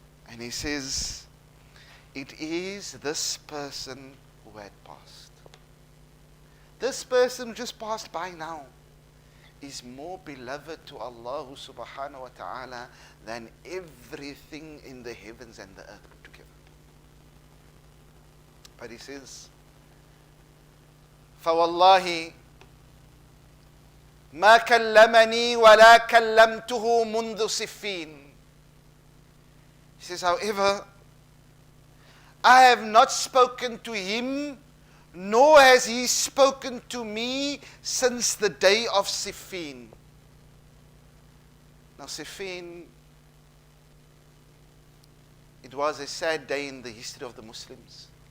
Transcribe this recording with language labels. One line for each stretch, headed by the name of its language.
English: And he says, it is this person who had passed. this person who just passed by now is more beloved to Allah subhanahu wa ta'ala than everything in the heavens and the earth put together.
Arabic: But he says, فَوَاللَّهِ مَا كَلَّمَنِي وَلَا كَلَّمْتُهُ مُنذُ صِفِّينَ.
English: He says, however, I have not spoken to him, nor has he spoken to me since the day of Siffin. Now Siffin, it was a sad day in the history of the Muslims.